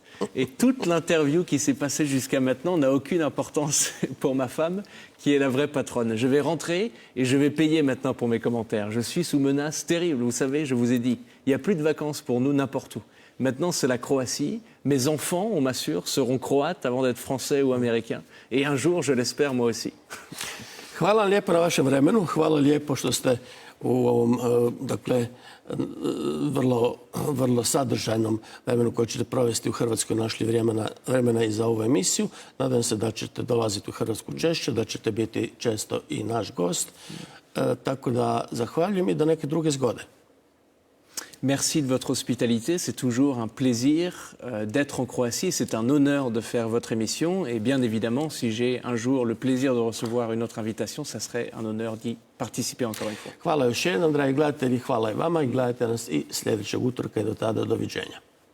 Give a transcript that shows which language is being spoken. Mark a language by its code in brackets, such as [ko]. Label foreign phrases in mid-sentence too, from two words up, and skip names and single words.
[fr] Et toute l'interview qui s'est passée jusqu'à maintenant n'a aucune importance pour ma femme, qui est la vraie patronne. Je vais rentrer et je vais payer maintenant pour mes commentaires. Je suis sous menace terrible, vous savez, je vous ai dit. Il n'y a plus de vacances pour nous n'importe où. Maintenant, c'est la Croatie. Mes enfants, on m'assure, seront croates avant d'être français ou américains. Et un jour, je l'espère, moi aussi. [hr] Hvala lijepo na vašem vremenu. Hvala lijepo što ste u ovom vrlo sadržajnom vremenu koje ćete provesti u Hrvatskoj našli vremena i za ovu emisiju. Nadam se da ćete dolaziti u Hrvatsku češće, da ćete biti često i naš gost. Tako da zahvaljujem i do neke druge zgode. [fr] Merci de votre hospitalité. C'est toujours un plaisir d'être en Croatie. C'est un honneur de faire votre émission. Et bien évidemment, si j'ai un jour le plaisir de recevoir une autre invitation, ça serait un honneur d'y participer encore une fois. [hr] Hvala još jednom, dragi gledatelji. Hvala i vama i gledajte nas i sljedećeg utorka i do tada doviđenja.